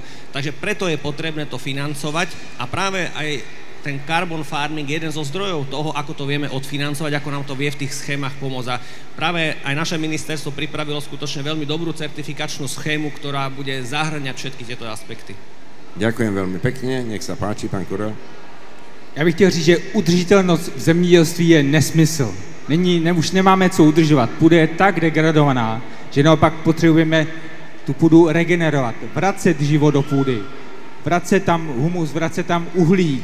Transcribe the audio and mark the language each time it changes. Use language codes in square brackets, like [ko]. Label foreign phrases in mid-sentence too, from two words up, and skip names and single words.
[sk] Takže preto je potrebné to financovať a práve aj ten [en] carbon farming [sk] je jeden zo zdrojov toho, ako to vieme odfinancovať, ako nám to vie v tých schémach pomôcť. A práve aj naše ministerstvo pripravilo skutočne veľmi dobrú certifikačnú schému, ktorá bude zahŕňať všetky tieto aspekty. Ďakujem veľmi pekne, nech sa páči, pán Kurel. [cs] Já bych chtěl říct, že udržitelnost v zemědělství je nesmysl. Už nemáme co udržovat. Půda je tak degradovaná, že naopak potřebujeme tu půdu regenerovat, vracet život do půdy, vracet tam humus, vracet tam uhlík.